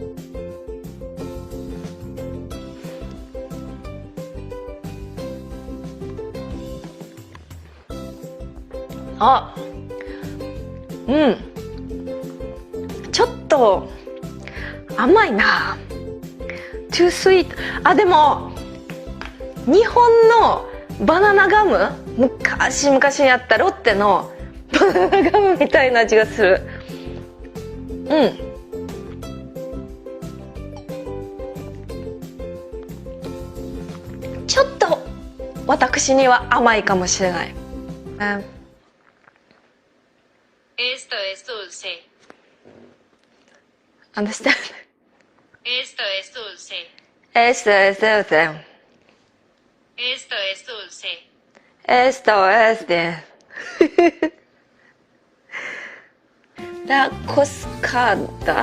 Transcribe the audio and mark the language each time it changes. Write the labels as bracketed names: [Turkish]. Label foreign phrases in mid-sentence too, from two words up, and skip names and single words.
[Japanese] ちょっと甘いな。 [English] too sweet。 [Japanese] でも日本のバナナガム、昔にあったロッテのバナナガムみたいな味がする。ちょっと私には甘いかもしれない。 [Spanish] Esto es dulce. [English] Understand? [Spanish] Esto es dulce. Esto es dulce. Esto es dulce. Esto es de La Coscada.